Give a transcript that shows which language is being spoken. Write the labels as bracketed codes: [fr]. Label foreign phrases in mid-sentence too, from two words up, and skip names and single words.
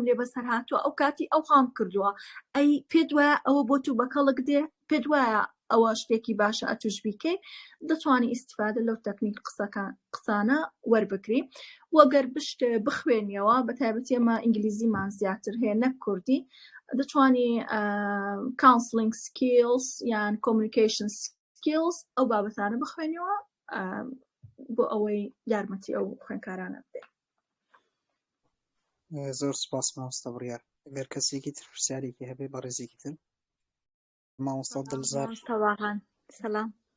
[ckb] لێ بەسەر هاتووە ئەو کاتی ئەو هام کردووە ئەی پێت وایە ئەوە بۆ تو بەکەڵک دێ پێت وایە ئەوە شتێکی باشە ئەتوش بیکەی دەتوانی ئیسیفادە لەو تەکنیک قسانە وەربگری وەگەر بشتێ بخوێنیەوە بە تایبەتی ئەمە ئینگلیزیمان زیاتر هەیە نەک کوردی دەتوانی [en] counseling skills [ckb] یان [en] communication skills [ckb] ئەو بابەتانە بخوێنیەوە بۆ ئەوەی یارمەتی ئەو خوێندکارانە بدەیت. زۆر سپاس مامۆستا بڕیار ئەگەر کەسێکی تر پرسیارێکی هەبێ بە ڕێزێکی تر مامۆستا دڵزار سەلام